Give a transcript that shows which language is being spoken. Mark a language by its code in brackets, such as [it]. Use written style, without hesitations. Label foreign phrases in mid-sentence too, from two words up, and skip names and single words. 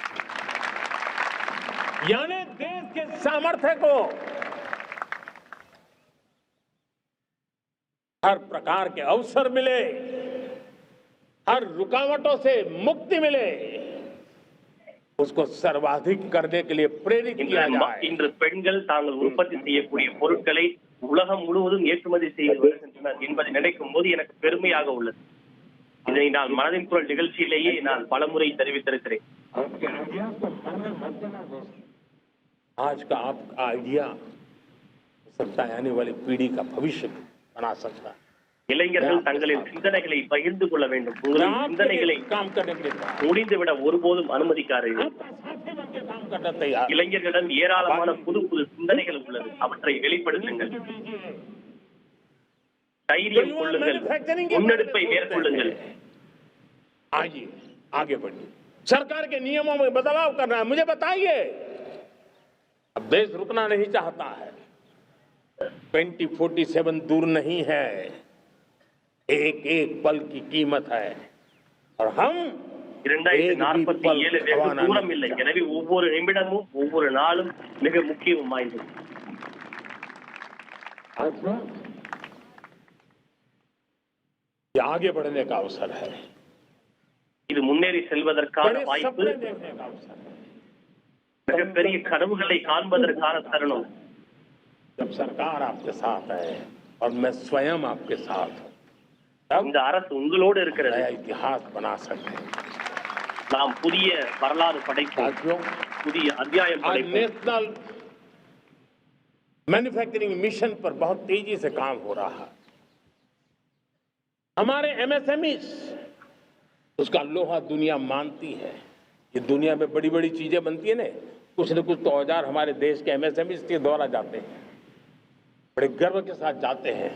[hi] यानी देश के सामर्थ्य को हर प्रकार के अवसर मिले, हर रुकावटों से मुक्ति मिले, उसको सर्वाधिक करने के लिए प्रेरित किया जाए। [ta] இன்று பெண்கள் தாங்கள் உற்பத்தி செய்யக்கூடிய பொருட்களை உலகம் முழுவதும் ஏற்றுமதி செய்து வருகின்றனர் என்பதை நினைக்கும் போது எனக்கு பெருமையாக உள்ளது. இதை நான் மனதின் குரல் நிகழ்ச்சியிலேயே நான் பலமுறை தெரிவித்திருக்கிறேன். [hi] आज का आपका आइडिया सकता है आने वाली पीढ़ी का भविष्य बना सकता है। [ta] இளைஞர்கள் தங்களின் சிந்தனைகளை பகிர்ந்து கொள்ள வேண்டும். உங்களின் சிந்தனைகளை முடிந்துவிட ஒருபோதும் அனுமதிக்காதீர்கள். இளைஞர்களிடம் ஏராளமான புது புது சிந்தனைகள் உள்ளது, அவற்றை வெளிப்படுத்துங்கள். தைரியம் கொள்ளுங்கள், முன்னெடுப்பை மேற்கொள்ளுங்கள். [hi] आइए आगे बढ़िए। सरकार के नियमों में बदलाव करना है, मुझे बताइए। अब देश रुकना नहीं चाहता है। 2047 दूर नहीं है, एक एक पल की कीमत है और हम [ta] 2047 வெகு தூரம் இல்லை. எனவே ஒவ்வொரு நிமிடமும் ஒவ்வொரு நாளும் மிக முக்கியம் வாய்ந்தது. [hi] ये आगे बढ़ने का अवसर है, [ta] இது முன்னேறி செல்வதற்கான வாய்ப்பு, மிகப்பெரிய கனவுகளை காண்பதற்கான தருணம். [hi] जब सरकार आपके साथ है और मैं स्वयं आपके साथ हूं, [ta] இந்த அரசு உங்களோடு இருக்கிறது. [hi] नया इतिहास बना सकते हैं। [ta] நாம் புதிய வரலாறு படைப்போம், புதிய अध्याயம் படைப்போம். [hi] नेशनल मैन्युफैक्चरिंग मिशन पर बहुत तेजी से काम हो रहा है। हमारे एमएसएमई उसका लोहा दुनिया मानती है। ये दुनिया में बड़ी बड़ी चीजें बनती है ना, कुछ न कुछ तो औजार हमारे देश के एमएसएमई के द्वारा जाते हैं, बड़े गर्व के साथ जाते हैं।